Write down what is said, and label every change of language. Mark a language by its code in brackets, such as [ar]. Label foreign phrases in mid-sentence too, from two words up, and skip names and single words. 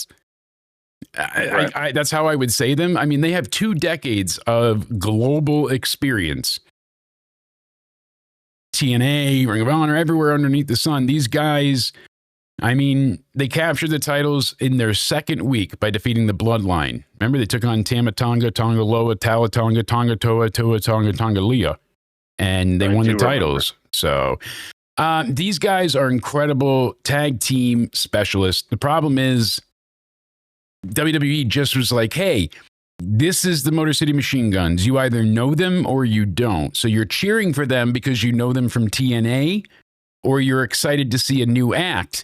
[en] That's how I would say them. I mean, they have 2 decades of global experience. TNA, Ring of Honor, everywhere underneath the sun. These guys, I mean, they captured the titles in their 2nd week by defeating the Bloodline. Remember, they took on Tama Tonga, Tonga Loa, Tala Tonga, Tonga Toa, Toa Tonga, Tonga Leah. And they won the titles. So these guys are incredible tag team specialists. The problem is WWE just was like, hey, this is the Motor City Machine Guns. You either know them or you don't. So you're cheering for them because you know them from TNA, or you're excited to see a new act.